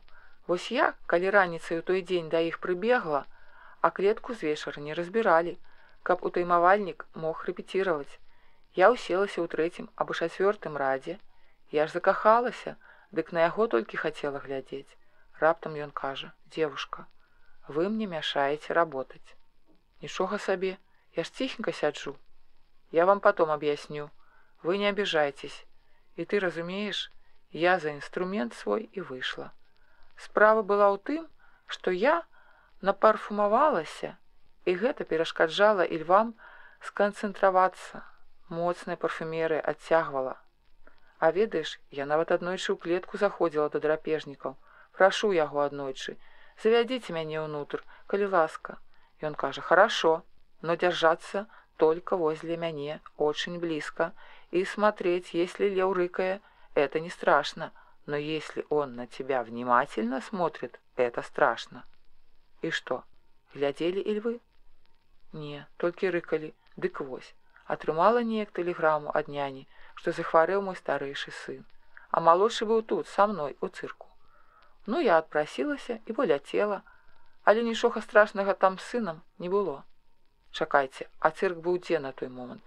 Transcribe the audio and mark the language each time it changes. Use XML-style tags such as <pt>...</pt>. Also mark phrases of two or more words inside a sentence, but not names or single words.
<be>Вось я, калі раніцай у той дзень да іх прыбегла, а клетку з вечара не разбіралі, каб утаймавальнік мог рэпеціраваць. Я ўселася ў 3-м або 4-м радзе. Я ж закахалася, дык на яго толькі хацела глядзець. Раптам ён кажа:</be> <ru>«Девушка, вы мне мешаете работать».</ru> <be>Нічога сабе, я ж ціхенька сяджу.</be> <ru>Я вам потом объясню. Вы не обижайтесь. И ты разумеешь, я за инструмент свой и вышла.</ru> <be>Справа была ў тым, што я напарфумавалася, і гэта перашкаджала і львам сканцэнтравацца. Моцная парфумерыя адцягвала. А ведаеш, я нават аднойчы ў клетку заходзіла да драпежнікаў. Прашу яго аднойчы: «Завядзіце мяне ўнутр, калі ласка». Ён кажа:</be> <ru>«Хорошо, но держаться только возле мяне, очень близко, и смотреть, если лев рыкая, это не страшно, но если он на тебя внимательно смотрит, это страшно». И что, глядели и львы? Не, только рыкали.</ru> <be>Дык вось, атрымала неяк тэлеграму ад няні, што захварэў мой старэйшы сын, а малодшы быў тут, са мной, у цырку. Ну, я адпрасілася і поляцела, але нічога страшнага там з сынам не было. Чакайце, а цырк быў дзе на той момант?</be>